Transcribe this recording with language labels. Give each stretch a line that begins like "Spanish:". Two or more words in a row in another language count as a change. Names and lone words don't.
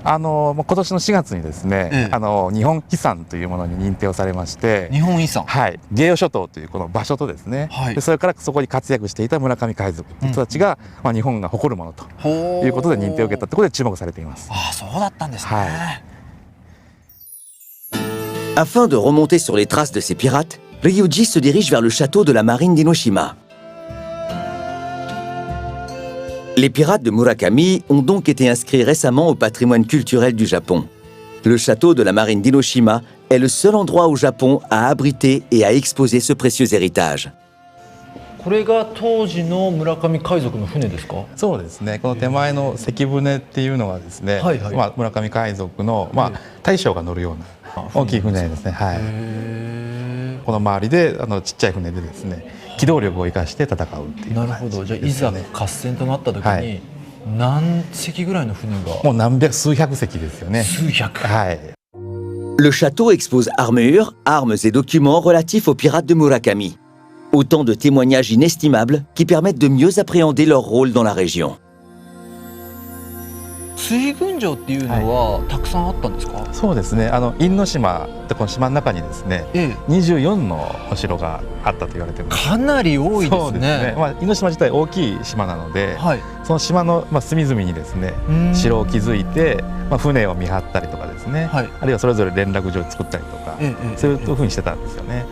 Japanese: 今年の4月にですね、日本遺産というものに認定をされまして、日本遺産、はい、芸予諸島というこの場所とですね、でそれからそこに活躍していた村上海賊という人たちが、日本が誇るものということで認定を受けたということで注目されています。ああ、そうだったんですね。
French: Afin de remonter sur les traces de ces pirates, Ryuji se dirige vers le château de la marine d'Inoshima. Les pirates de Murakami ont donc été inscrits récemment au patrimoine culturel du Japon. Le château de la marine d'Inoshima est le seul endroit au Japon à abriter et à exposer ce précieux héritage.
Japanese: これが当時の村上海賊の船ですか？そうですね。この手前の関船っていうのはですね、村上海賊の大将が乗るような大きい船ですね。はい。この周りでちっちゃい船でですね、機動力を生かして戦うっていう。なるほど。じゃあいざ合戦となった時に何隻ぐらいの船が？もう数百隻ですよね。数百。はい。
French: Le château expose armures, armes et documents relatifs aux pirates de Murakami. Autant de témoignages inestimables qui permettent de mieux appréhender leur rôle dans la région.
Japanese: 水軍城っていうのはたくさんあったんですか？そうですね。因島ってこの島の中にですね、24のお城があったと言われています。かなり多いですね。そうですね。因島自体大きい島なので、その島の隅々にですね、城を築いて、船を見張ったりとかですね、あるいはそれぞれ連絡所を作ったりとか、そういうふうにしてたんですよね。